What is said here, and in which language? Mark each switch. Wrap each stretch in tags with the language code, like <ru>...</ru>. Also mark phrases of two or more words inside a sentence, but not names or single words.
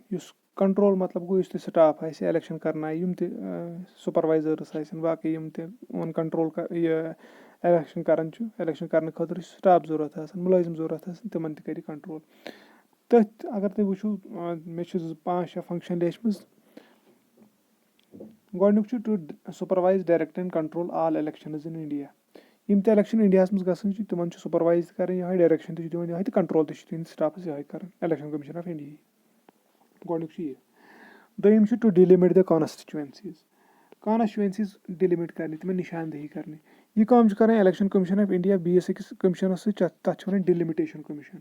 <ks>یُس کنٹرول مطلب گوٚو یُس تہِ سٹاف آسہِ الیکشن کرنایہِ, یِم تہِ سُپروایزٲرٕس آسن, باقٕے یِم تہِ یِمن کنٹرول یہِ الیکشن کران چھُ, الیکشن کرنہٕ خٲطرٕ چھُ سٹاف ضوٚرتھ آسان, مُلٲزِم ضوٚرتھ آسان, تِمن تہِ کَرِ کنٹرول. تٔتھۍ اگر تُہۍ وٕچھِو مےٚ چھِ 5-6 فنکشن لیچھمٕژ. گۄڈٕنیُک چھُ</ks> <en>to supervise, direct and control all elections in India.</en> <ks>یِم تہِ الیکشن انڈیاہس منٛز گژھان چھِ تِمن چھُ سُپروایز تہِ کران یِہوے, ڈایریکشن تہِ چھُ دِوان یِہوے, تہٕ کنٹرول تہِ چھُ تِہنٛدِس سٹافس یِہوے کران, الیکشن کٔمِشن آف انڈیا. گۄڈٕنیُک چھُ یہِ. دوٚیِم چھُ</ks> <en>to delimit the constituencies</en> <ks>ڈِلِمِٹ کرنہِ, تِمن نِشاندہی کرنہِ. یہِ کٲم چھُ کران الیکشن کٔمِشن آف انڈیا بیٚیِس أکِس کٔمِشنس سۭتۍ, تَتھ چھِ وَنان ڈِلِمِٹیشن کٔمِشن.</ks>